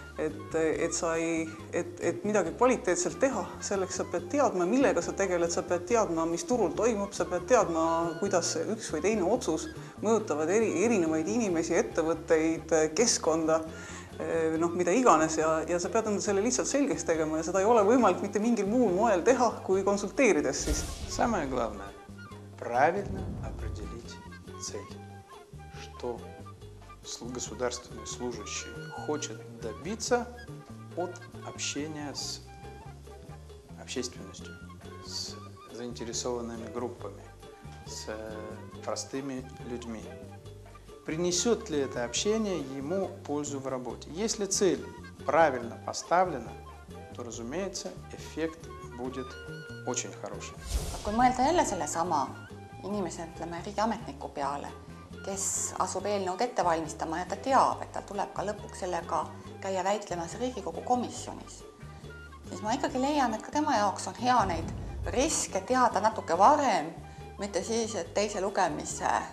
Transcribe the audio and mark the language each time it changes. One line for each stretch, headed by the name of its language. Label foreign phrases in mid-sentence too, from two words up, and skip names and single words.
Estonian: et midagi kvaliteetselt teha, selleks sa pead teadma, millega sa tegeled, sa pead teadma, mis turul toimub, sa pead teadma, kuidas üks või teine otsus mõjutavad erinevaid inimesi, ettevõtteid, keskkonda, mida iganes ja sa pead enda selle lihtsalt selgeks tegema ja seda ei ole võimalik mitte mingil muul moel teha, kui konsulteerides siis.
Russian: Самое главное – правильно определить цель, что государственный служащий хочет добиться от общения с общественностью, с заинтересованными группами, с простыми людьми. Принесет ли это общение ему пользу в работе? Если цель правильно поставлена, то, разумеется, эффект будет очень хороший.
Estonian: Kui mõelda jälle selle sama inimese, ütleme, riigiametniku peale, kes asub eelnõud ette valmistama ja ta teab, et tal tuleb ka lõpuks sellega käia väitlemas Riigikogu komisjonis, siis ma ikkagi leian, et ka tema jaoks on hea neid riske teada natuke varem, mitte siis, et teise lugemise